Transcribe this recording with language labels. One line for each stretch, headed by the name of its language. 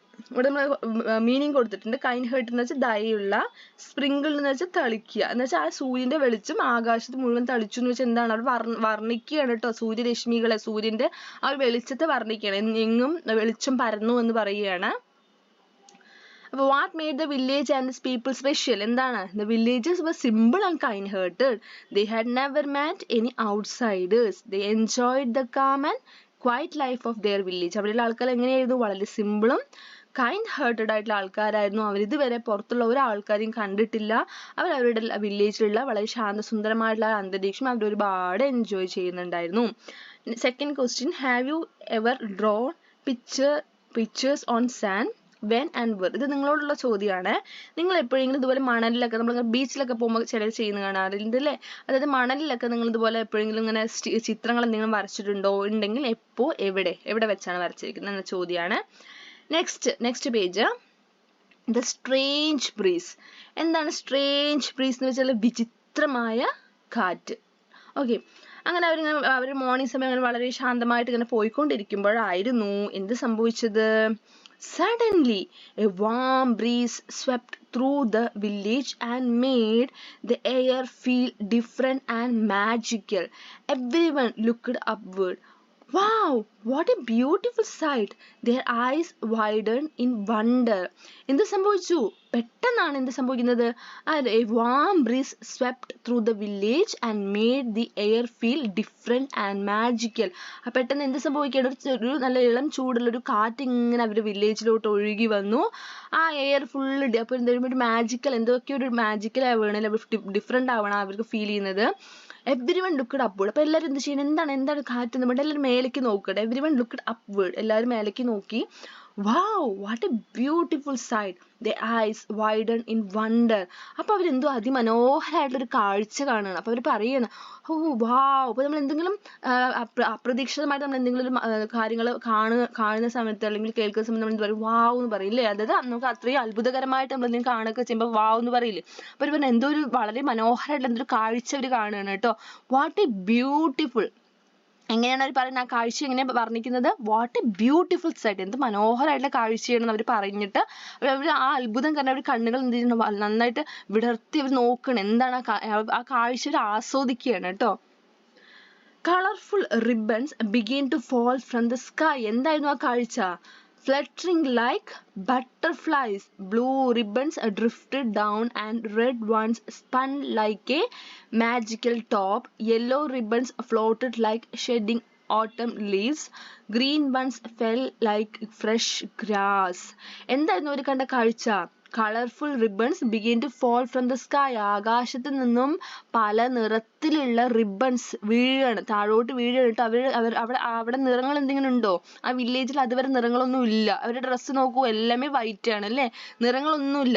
Malayalam: ഇവിടെ നമ്മൾ മീനിങ് കൊടുത്തിട്ടുണ്ട്. കൈൻഡ് ഹേർട്ട് എന്ന് വെച്ചാൽ ദയുള്ള, സ്പ്രിങ്കിൾ എന്ന് വെച്ചാൽ തളിക്കുക എന്ന് വെച്ചാൽ ആ സൂര്യന്റെ വെളിച്ചം ആകാശത്ത് മുഴുവൻ തളിച്ചു എന്ന് വെച്ചാൽ എന്താണ്, അവർ വർണ്ണിക്കുകയാണ് കേട്ടോ. സൂര്യരശ്മികളെ, സൂര്യന്റെ ആ ഒരു വെളിച്ചത്തെ വർണ്ണിക്കുകയാണ്. എങ്ങും വെളിച്ചം പരന്നു എന്ന് പറയുകയാണ്. അപ്പൊ
English: what made the village and its people special?
Malayalam: എന്താണ്?
English: The villages were simple and kind-hearted. They had never met any outsiders. They enjoyed the calm and quiet life of their village.
Malayalam: അവിടെയുള്ള ആൾക്കാർ എങ്ങനെയായിരുന്നു? വളരെ സിമ്പിളും കൈൻഡ് ഹേർട്ടഡ് ആയിട്ടുള്ള ആൾക്കാരായിരുന്നു. അവർ ഇതുവരെ പുറത്തുള്ള ഒരാൾക്കാരെയും കണ്ടിട്ടില്ല. അവർ അവരുടെ വില്ലേജിലുള്ള വളരെ ശാന്തസുന്ദരമായിട്ടുള്ള അന്തരീക്ഷം അവർ ഒരുപാട് എൻജോയ് ചെയ്യുന്നുണ്ടായിരുന്നു.
English: Second question, have you ever drawn pictures on sand when and where?
Malayalam: ഇത് നിങ്ങളോടുള്ള ചോദ്യമാണ്. നിങ്ങൾ എപ്പോഴെങ്കിലും ഇതുപോലെ മണലിലൊക്കെ, നമ്മൾ ബീച്ചിലൊക്കെ പോകുമ്പോൾ ചിലർ ചെയ്യുന്ന കാണാറുണ്ട് അല്ലേ? അതായത് മണലിലൊക്കെ നിങ്ങൾ ഇതുപോലെ എപ്പോഴെങ്കിലും ഇങ്ങനെ ചിത്രങ്ങൾ എന്തെങ്കിലും വരച്ചിട്ടുണ്ടോ? ഉണ്ടെങ്കിൽ എപ്പോൾ, എവിടെ വെച്ചാണ് വരച്ചിരിക്കുന്നത് എന്ന ചോദ്യമാണ്. Next page, the strange breeze. എന്താണ് സ്ട്രേഞ്ച് ബ്രീസ് എന്ന് വെച്ചാൽ? വിചിത്രമായ കാറ്റ്. ഓക്കെ, അങ്ങനെ അവർ മോർണിംഗ് സമയം അങ്ങനെ വളരെ ശാന്തമായിട്ട് ഇങ്ങനെ പോയിക്കൊണ്ടിരിക്കുമ്പോഴായിരുന്നു എന്ത് സംഭവിച്ചത്?
English: Suddenly, a warm breeze swept through the village and made the air feel different and magical. Everyone looked upward. Wow, what a beautiful sight! Their eyes widened in wonder.
Malayalam: എന്ത് സംഭവിച്ചു? പെട്ടെന്നാണ് എന്ത് സംഭവിക്കുന്നത്?
English: A warm breeze swept through the village and made the air feel different and magical.
Malayalam: പെട്ടെന്ന് എന്ത് സംഭവിക്കുകയാണ്? ഒരു നല്ല ഇളം ചൂടുള്ള ഒരു കാറ്റ് ഇങ്ങനെ അവരുടെ വില്ലേജിലോട്ട് ഒഴുകി വന്നു. ആ എയർ ഫുള്ള് അപ്പോൾ എന്തെങ്കിലും മാജിക്കൽ, എന്തൊക്കെയോ ഒരു മാജിക്കൽ ആവണം, ഡിഫറെൻ്റ് ആവണം അവർക്ക് ഫീൽ ചെയ്യുന്നത്.
English: Everyone looked upward.
Malayalam: അപ്പോൾ എല്ലാവരും എന്ത് ചെയ്യണം? എന്താണ് കാറ്റ് എന്ന് പറഞ്ഞാൽ എല്ലാവരും മേലേക്ക് നോക്കട്ടെ.
English: Everyone looked upward.
Malayalam: എല്ലാവരും മേലേക്ക് നോക്കി.
English: Wow, what a beautiful sight. Their eyes widened in wonder.
Malayalam: അപ്പോൾ അവരെന്തോ അതിമനോഹരമായിട്ടൊരു കാഴ്ച കാണുകയാണ്. അപ്പോൾ അവർ പറയണം, ഓ വാവ്. അപ്പോൾ നമ്മൾ എന്തെങ്കിലും അപ്രതീക്ഷിതമായിട്ട് നമ്മൾ എന്തെങ്കിലും കാര്യങ്ങൾ കാണുന്ന സമയത്ത് അല്ലെങ്കിൽ കേൾക്കുന്ന സമയത്ത് നമ്മൾ എന്ത് പറയും? വാവ് എന്ന് പറയില്ലേ? അതായത് നമുക്ക് അത്രയും അത്ഭുതകരമായിട്ട് നമ്മൾ എന്തെങ്കിലും കാണുകയൊക്കെ ചെയ്യുമ്പോൾ വാവ് എന്ന് പറയില്ലേ? അപ്പോൾ ഇവർ എന്തോ ഒരു വളരെ മനോഹരമായിട്ടുള്ള എന്തൊരു കാഴ്ച അവർ കാണുകയാണ് കേട്ടോ.
English: What a beautiful.
Malayalam: എങ്ങനെയാണ് അവർ പറയുന്നത്? ആ കാഴ്ച എങ്ങനെയാണ് വർണ്ണിക്കുന്നത്?
English: What a beautiful sight.
Malayalam: എന്ത് മനോഹരമായിട്ടുള്ള കാഴ്ചയാണെന്ന് അവർ പറഞ്ഞിട്ട് അവർ ആ അത്ഭുതം കാരണം അവർ കണ്ണുകൾ എന്ത് ചെയ്യുന്നു? നന്നായിട്ട് വിടർത്തി അവർ നോക്കണം. എന്താണ് ആ കാഴ്ച അവർ ആസ്വദിക്കുകയാണ് കേട്ടോ.
English: Colourful ribbons begin to fall from the sky.
Malayalam: എന്തായിരുന്നു ആ കാഴ്ച?
English: Fluttering like butterflies, blue ribbons drifted down and red ones spun like a magical top. Yellow ribbons floated like shedding autumn leaves. Green ones fell like fresh grass.
Malayalam: എന്തായിരുന്നു അവർ കണ്ട കാഴ്ച?
English: Colourful ribbons begin to fall from the sky.
Malayalam: ആകാശത്ത് നിന്നും പല നിറത്തിലുള്ള ribbons വീഴാണ്, താഴോട്ട് വീഴാണ് കേട്ടോ. അവിടെ നിറങ്ങൾ എന്തെങ്കിലും ഉണ്ടോ? ആ വില്ലേജിൽ അതുവരെ നിറങ്ങളൊന്നും ഇല്ല. അവരുടെ ഡ്രസ്സ് നോക്കൂ, എല്ലാമേ വൈറ്റ് ആണ് അല്ലേ? നിറങ്ങളൊന്നും ഇല്ല.